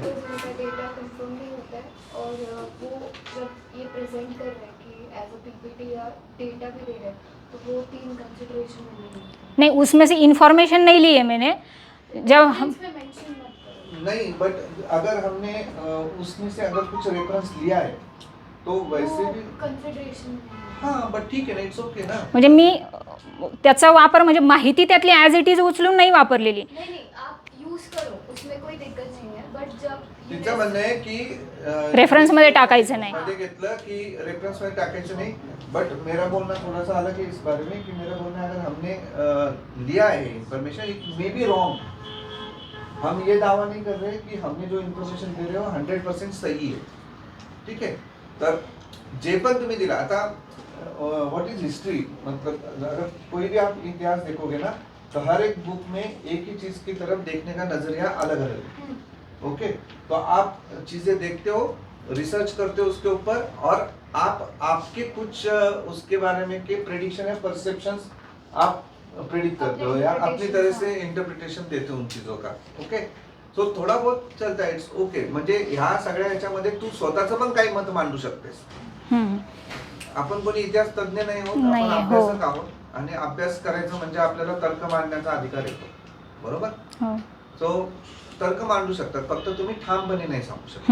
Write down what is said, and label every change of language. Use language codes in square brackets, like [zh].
[hi] Because उनका data confirm नहीं होता है और वो जब ये प्रेजेंट कर रहे हैं कि [en] as a PPT [hi] या डेटा भी दे रहे हैं तो वो 3 कंसिडरेशन में नहीं होते नहीं, उसमें से इंफॉर्मेशन नहीं ली है मैंने। जब हम इसमें मेंशन मत करो नहीं, बट अगर हमने उसमें से अगर कुछ रेफरेंस लिया है तो वैसे भी कंसिडरेशन में नहीं होते। [mr] हाँ, बट ठीक आहे ना, [en] It's okay ना. [mr] म्हणजे मी त्याचा वापर म्हणजे माहिती त्यातली [en] as it is [mr] उचलून नाही वापरलेली. [hi] नहीं नहीं आप यूज करो उसमें कोई दिक्कत नहीं है बट जब [mr] तिचं म्हणणं आहे की Reference मध्ये टाकायचं नाही. मध्ये घेतलं की रेफरन्स मध्ये टाकायचं नहीं. [hi] बट मेरा बोलना थोड़ा सा अलग है इस बारे में कि मेरा बोलना है अगर हमने लिया है information [en] It may be wrong. [hi] हम ये दावा नहीं कर रहे कि हमने जो इन्फॉर्मेशन दे रहे हो 100% सही है. ठीक है. [mr] तर जे पण तुम्ही दिला आता [en] what is history [hi] मतलब अगर कोई भी आप इतिहास देखोगे ना तो हर एक बुक में एक ही चीज की तरफ देखने का नजरिया अलग अलग है. ओके. तो आप चीजें देखते हो, रिसर्च करते हो उसके ऊपर और आप आपके कुछ उसके बारे में के प्रेडिक्शन या परसेप्शंस आप प्रेडिक्ट करते हो या अपनी तरह से इंटरप्रिटेशन देते हो उन चीजों का. ओके. सो थोडा बहुत चलता है, [en] It's okay. [mr] म्हणजे ह्या सगळ्या ह्याच्यामध्ये तू स्वतःचं पण काही मत मांडू शकतेस. हम्म. आपण कोणी इतिहास तज्ञ नाही आहोत, नाही, आपण हो. अभ्यासक आहोत आणि अभ्यास करायचं म्हणजे आपल्याला तर्क मांडण्याचा अधिकार येतो. बरोबर. हो. सो तर्क मांडू शकतात, फक्त तुम्ही ठामपणे नाही सांगू शकत.